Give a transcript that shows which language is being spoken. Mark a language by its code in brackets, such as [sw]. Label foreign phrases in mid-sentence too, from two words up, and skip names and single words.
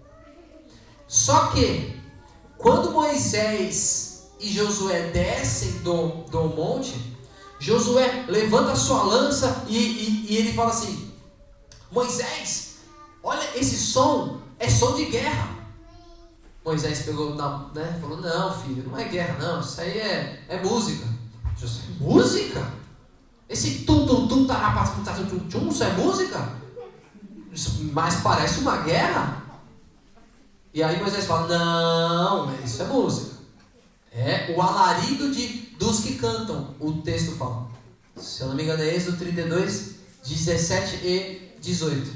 [pt] Só que, quando Moisés e Josué descem do monte, Josué levanta a sua lança e ele fala assim: Moisés, olha, esse som é som de guerra. Moisés pegou, falou: não, filho, não é guerra não, isso aí é música. Josué: música? Esse tum-tum-tum, tarapá-tum-tum-tum, isso é música? Isso mais parece uma guerra. E aí Moisés fala: não, isso é música. É o alarido dos que cantam, o texto fala. Se eu não me engano é Êxodo 32, 17 e 18.